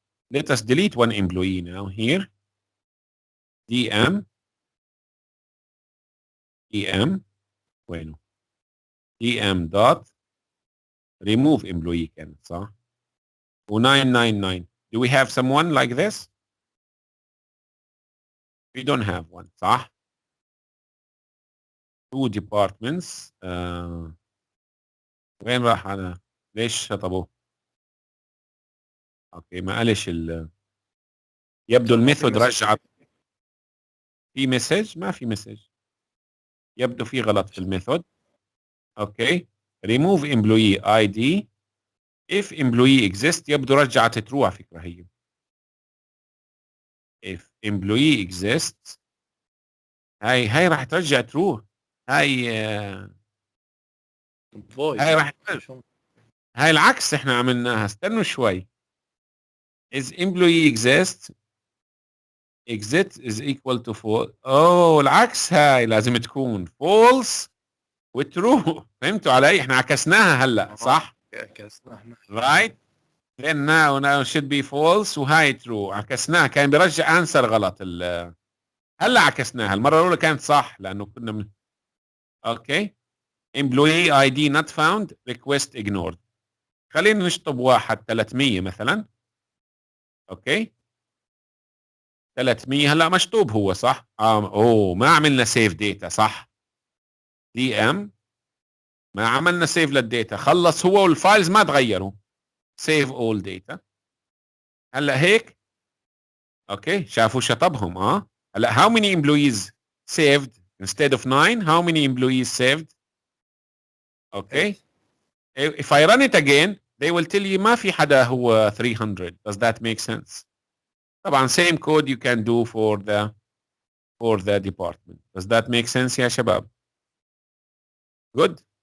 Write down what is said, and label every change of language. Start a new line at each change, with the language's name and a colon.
English: Let us delete one employee now here. DM
Arabic: وينه؟
English: DM dot remove employee
Arabic: كانت صح؟
English: و999. Do we have someone like this? We don't have one
Arabic: صح؟
English: Two departments.
Arabic: وين راح هذا؟ ليش شطبوه؟ اوكي ما قالش يبدو الميثود رجعت. في مسج؟ ما في مسج. يبدو في غلط في الميثود.
English: okay remove employee ID if employee exists
Arabic: يبدو رجعت
English: true
Arabic: على فكرة هي.
English: if employee exists
Arabic: هاي راح ترجع
English: true.
Arabic: هاي راح هاي العكس احنا عملناها. استنوا شوي.
English: is employee exist exit is equal to false.
Arabic: العكس هاي لازم تكون false وtrue. فهمتوا علي؟ احنا عكسناها هلا صح؟
English: right then now should be
Arabic: false وهاي true. عكسناها كان بيرجع انسر غلط. هلا عكسناها. المره الاولى كانت صح لانه كنا اوكي
English: employee ID not found request ignored.
Arabic: خلينا نشطب واحد 300 مثلا. اوكي 300 هلا مشطوب هو صح؟ اوه ما عملنا سيف داتا صح؟ دي ام ما عملنا سيف للداتا، خلص هو والفايلز ما تغيروا. سيف اول داتا.
English: هلا هيك اوكي شافوا شطبهم هلا how many employees saved instead of 9 how many employees saved okay if I run it again they will tell you
Arabic: ما في حدا هو
English: 300 does that make sense طبعا same code you can do for the department does that make sense
Arabic: يا شباب
English: good